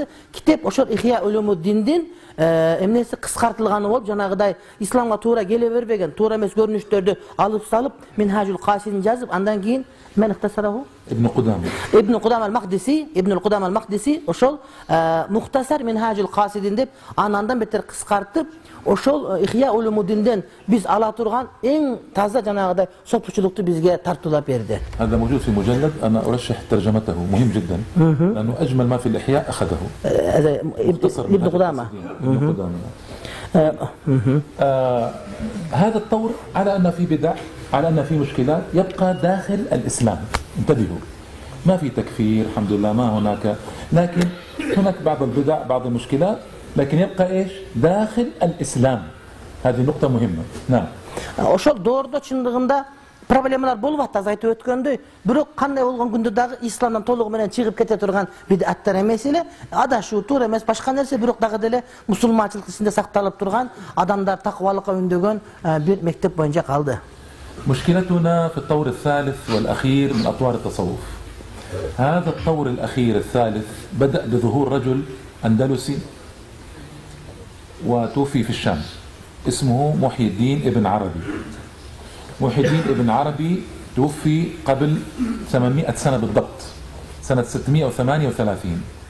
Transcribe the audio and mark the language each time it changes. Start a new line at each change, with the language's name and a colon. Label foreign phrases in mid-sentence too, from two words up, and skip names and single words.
Kyrgyz: Китеп ошол Ихя Улумуддиндин эмнеси кыскартылганы болуп, жанагыдай исламга туура келе бербеген, туура эмес көрүнүштөрдү алып салып, Минхажул Касидин жазып, андан кийин мен ихтасараху Ибн Кудам ал-Мақдиси ошол мухтасар Минхажул Касидин деп анандан бетер кыскартып, ошол Ихя Улумуддинден биз ала турган эң таза жанагыдай сопучулукту бизге тартуулап берди.
Arabic: هذا موجود في مجلد أنا أرشح ترجمته مهم جدا لأنه أجمل ما في الإحياء أخذه. ابن قدامة. هذا الطور على أن في بدع، على أن في مشكلات، يبقى داخل الإسلام. انتبهوا، ما في تكفير الحمد لله، ما هناك، لكن هناك بعض البدع، بعض المشكلات، لكن يبقى إيش؟ داخل الإسلام. هذه نقطة مهمة. نعم.
Kyrgyz: Ошол доордо чындыгында проблемалар болуп атат, айтып өткөндөй. Бирок кандай болгон күндө дагы исламдан толугу менен чыгып кете турган бидаттар эмес эле, адашуу туура эмес башка нерсе, бирок дагы деле мусулманчылык ичинде сакталып турган, адамдар такыбалыкка үндөгөн бир мектеп боюнча калды.
Arabic: مشكلتنا في الطور الثالث والأخير من أطوار التصوف. هذا الطور الأخير الثالث بدأ بظهور رجل أندلسي وتوفي في الشام، اسمه محي الدين ابن عربي. محي الدين ابن عربي توفي قبل 800 سنة بالضبط، سنة 638.